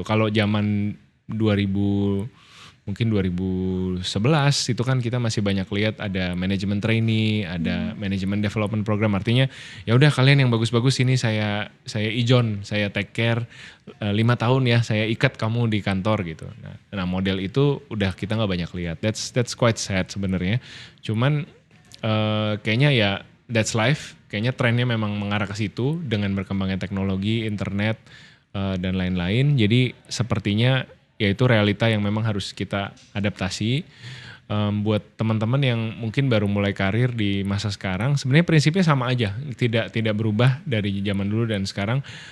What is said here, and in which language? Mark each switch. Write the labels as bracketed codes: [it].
[id] Kalau zaman 2011 itu kan kita masih banyak lihat ada manajemen trainee, ada manajemen development program, artinya ya udah kalian yang bagus-bagus ini saya ijon, saya [en] take care [id] 5 tahun ya, saya ikat kamu di kantor gitu. Nah model itu udah kita nggak banyak lihat. [en] That's quite sad [id] sebenarnya. Cuman kayaknya ya [en] that's life. [id] Kayaknya trennya memang mengarah ke situ dengan berkembangnya teknologi, internet dan lain-lain. Jadi sepertinya ya itu realita yang memang harus kita adaptasi. Buat teman-teman yang mungkin baru mulai karir di masa sekarang, sebenarnya prinsipnya sama aja, tidak berubah dari zaman dulu dan sekarang.